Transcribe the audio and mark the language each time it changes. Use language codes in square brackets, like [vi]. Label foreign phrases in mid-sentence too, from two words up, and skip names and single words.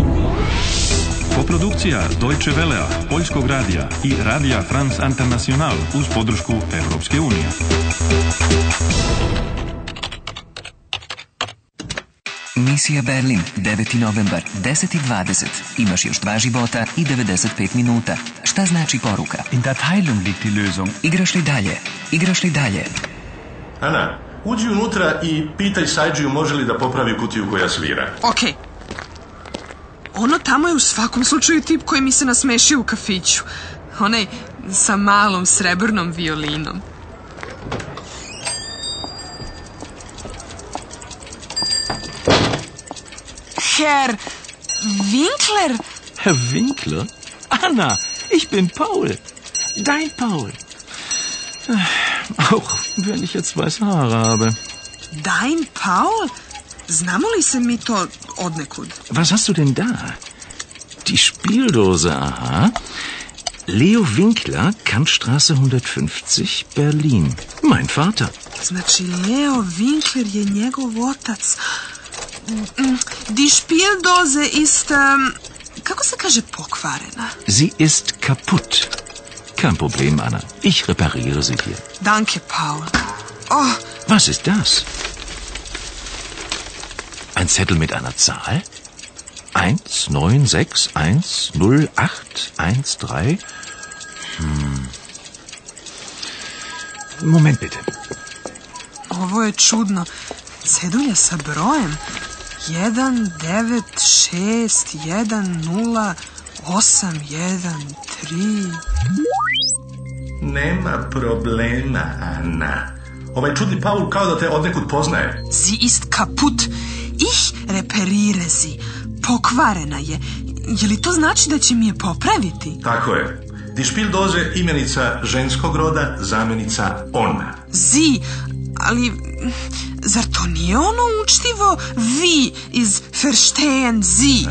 [sr] Koprodukcija Deutsche Wellea, Poljskog radija i Radija France International uz podršku Europske unije. Misija Berlin, 9. novembar, 10:20. Imaš još 2 života i 95 minuta. Šta znači poruka? [de] In der Teilung liegt die Lösung. [sr] Igraš li dalje? Igraš li dalje? Ana, uđi unutra i pitaj Sajdžiju može li da popravi kutiju koja svira. Okej. Ono tamo je u svakom slučaju tip koji mi se nasmešio u kafiću. Onaj sa malom srebrnom violinom. [de] Herr Winkler? Herr Winkler? Anna, ich bin Paul. Dein Paul. Auch wenn ich jetzt weiße Haare habe. Dein Paul? [sr] Znamo li se mi to odnekud? [de] Was hast du denn da? Die Spieldose, aha. Leo Winkler, Kantstraße 150, Berlin. Mein Vater. [sr] Znači, Leo Winkler je njegov otac. [de] Die Spieldose ist, [sr] kako se kaže pokvarena? [de] Sie ist kaputt. Kein Problem, Anna. Ich repariere sie hier. Danke, Paul. Oh. Was ist das? Ein Zettel mit einer Zahl? 19610813. Moment bitte. [sr] Ovo je čudno. Cedulja sa brojem 19610813. Nema problema, Ana. Ovaj čudni Paul kao da te odnekud poznaje. [de] Sie ist kaputt. Ich repariere sie. [sr] Pokvarena je. Je li to znači da će mi je popraviti? Tako je. [de] Die Spieldose [sr] imenica ženskog roda, zamjenica ona. Sie, ali zar to nije ono učtivo vi iz [de] verstehen Sie?